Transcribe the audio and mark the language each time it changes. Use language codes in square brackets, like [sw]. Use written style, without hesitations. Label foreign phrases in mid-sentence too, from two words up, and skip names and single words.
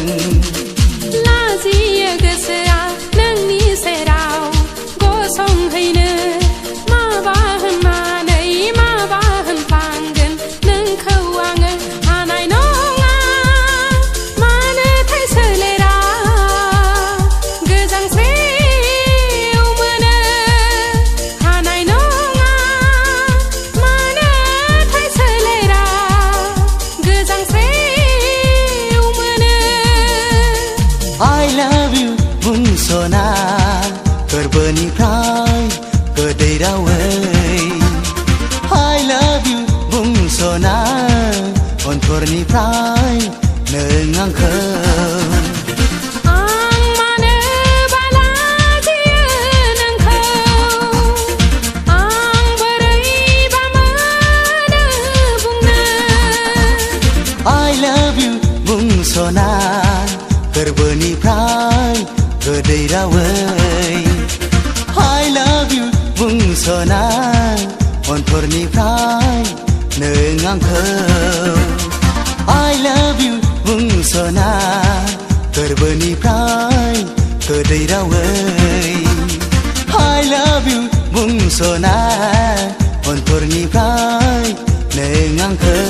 [brx] लाजियो गोसोआ नोंनि सेराव गसंहैनो माबा होननानै माबा होनफ्लांगोन नोंखौ आङो हानाय नङा मानोथाय सोलेरा गोजांस्रिव मोनो हानाय नङा मानोथाय सोलेरा गोजांस्रिव मोनो [en] I love you [brx] बुंस'ना गोरबोनिफ्राय गोदै रावै [en] I love you [brx] बुंस'ना अन्थरनिफ्राय नों आंखौ आं मानो बालाजियो नोंखौ आं बोरैबा मोनो बुंनो [en] I love you [brx] बुंस'ना गोरबोनिफ्राय गोदै रावै [en] I love you [brx] बुंस'ना अन्थरनिफ्राय नों आंखौ [en] I love you [brx] बुंस'ना गोरबोनिफ्राय गोदै रावै [en] I love you [brx] बुंस'ना अन्थरनिफ्राय नों आंखौ